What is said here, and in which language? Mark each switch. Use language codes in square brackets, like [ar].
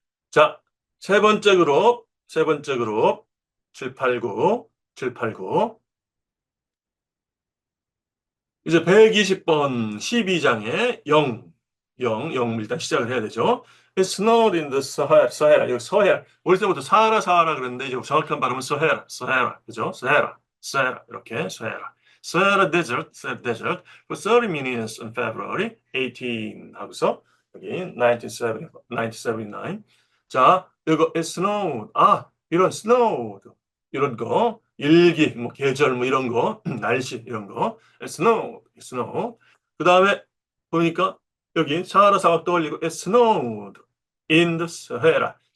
[ko] 자, 세 번째 그룹 789, 789. 이제 120번 12장에 0, 0 일단 시작을 해야 되죠. [en] It snowed in the Sahara, Sahara. [ko] 여기 서해라. 어릴 때부터 사하라 그랬는데 이제 정확한 발음은 서해라. 그죠? 서해라. 이렇게 서해라. [en] Sahara Desert, Sahara Desert for 30 minutes on February 18 [ko] 하고서 여기 [en] 1979. [ko] 자, 이거 [en] it snowed. [ko] 이런 snowed. 이런 거, 일기, 뭐 계절 뭐 이런 거, 날씨 이런 거. snow. 그 다음에 보니까 여기 사하라 사막 떠올리고 [en] it snowed in the Sahara.